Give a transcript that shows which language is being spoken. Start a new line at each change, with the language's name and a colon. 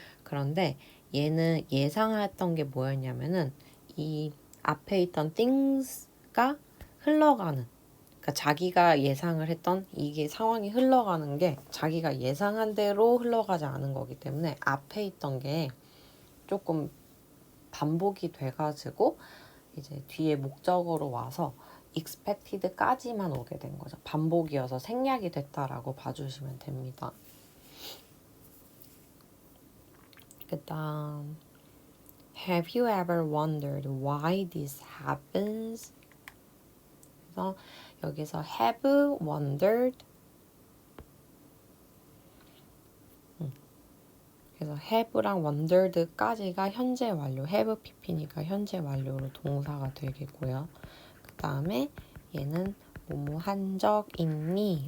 Korean: 그런데 얘는 예상했던 게 뭐였냐면은 이 앞에 있던 things가 흘러가는, 그러니까 자기가 예상을 했던 이게 상황이 흘러가는 게 자기가 예상한 대로 흘러가지 않은 거기 때문에 앞에 있던 게 조금 반복이 돼가지고 이제 뒤에 목적어로 와서 expected까지만 오게 된 거죠. 반복이어서 생략이 됐다라고 봐주시면 됩니다.
English: 그다음 Have you ever wondered why this happens?
Korean: 그래서 여기서 have wondered, 그래서 have랑 wondered까지가 현재 완료, have pp니까 현재 완료로 동사가 되겠고요. 그 다음에 얘는 뭐뭐 한 적 있니?